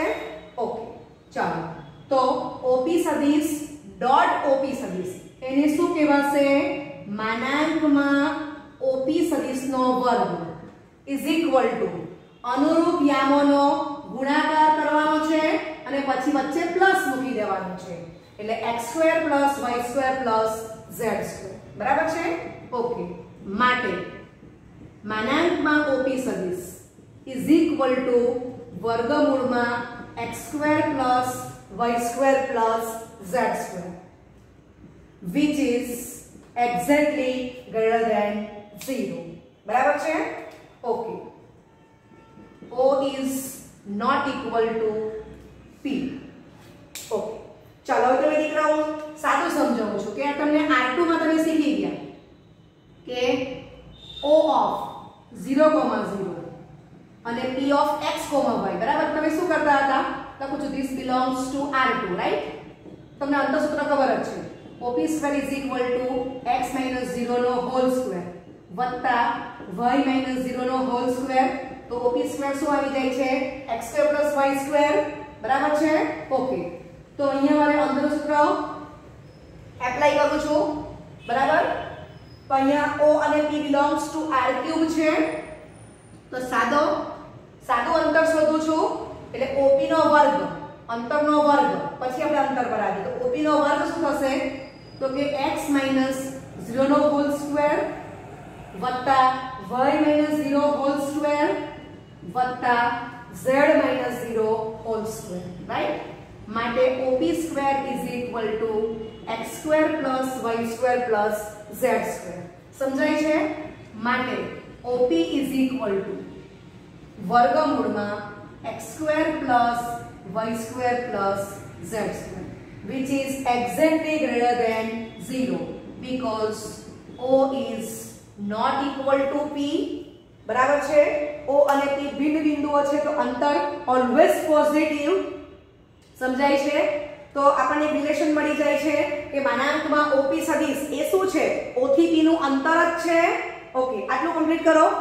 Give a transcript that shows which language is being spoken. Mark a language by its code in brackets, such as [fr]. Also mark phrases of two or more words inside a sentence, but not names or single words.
[gu] ઓકે, ચાલો, તો OP સદિશ ડોટ OP સદિશ એને શું કહેવાશે માનાંકમાં OP સદિશનો વર્ગ [en] is equal to [gu] અનુરૂપ યામોનો ગુણાકાર કરવાનો છે અને પછી વચ્ચે પ્લસ મૂકી દેવાનું છે એટલે x² + y² + z². બરાબર છે? ઓકે. માટે માનાંકમાં OP સદિશ = વર્ગમૂળમાં x² + y² + z² [en] which is exactly greater than 0. [gu] બરાબર છે? ઓકે. [en] O is not equal to P. [gu] ઓકે. ચાલો હવે તમે દીકરાઓ સાદું સમજાવું છું કે તમને R2 માં તમે શીખી ગયા કે O of 0,0 અને P of x, y. બરાબર? તમે શું કરતા હતા? લખું છું [en] this belongs to R2, [gu] રાઈટ? તમને અંતઃસૂત્ર ખબર જ છે. OP² = x - 0 નો [en] whole square [gu] વત્તા y - 0 નો [en] whole square. [gu] તો OP² શું આવી જાય છે? x² + y². બરાબર છે? ઓકે. તો અહીંયા મારે અંદરનું સૂત્ર એપ્લાય કરું છું. બરાબર? તો અહીંયા O અને P [en] belongs to R³ [gu] છે. તો સાદું અંતર શોધું છું એટલે OP નો વર્ગ, અંતરનો વર્ગ, પછી આપણે અંતર પર આવીએ તો OP નો વર્ગ શું થશે? તો કે x - 0 નો [en] whole square [gu] વત્તા y - 0 [en] whole square [gu] વત્તા z - 0 [en] whole square. [gu] રાઈટ? માટે OP² = x² + y² + z². સમજાય છે? માટે OP = વર્ગમૂળમાં x² + y² + z² [en] which is exactly greater than 0 because O is not equal to P. [gu] બરાબર છે? O અને P ભિન્ન બિંદુઓ છે તો અંતર [en] always positive. [gu] સમજાય છે? તો આપણને રિલેશન મળી જાય છે કે માનાંકમાં OP સદિશ એ શું છે? O થી P નું અંતર જ છે. ઓકે. આટલું કમ્પ્લીટ કરો.